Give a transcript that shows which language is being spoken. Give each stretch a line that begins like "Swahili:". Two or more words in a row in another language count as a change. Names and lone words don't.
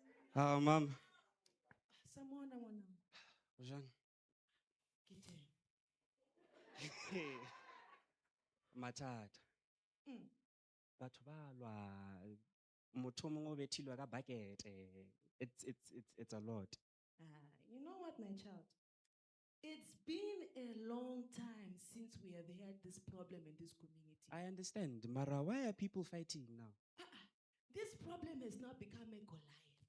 English: Mom.
Tswana: Samona ngwana. Jang. Ke teng. Mathata. Mm. Batho ba lwa. Motho o mongwe o bethilwe ka bucket.
English: It's a lot. You know what, my child? It's been a long time since we have had this problem in this community. I understand. Mara, why are people fighting now? This problem has now become a Goliath.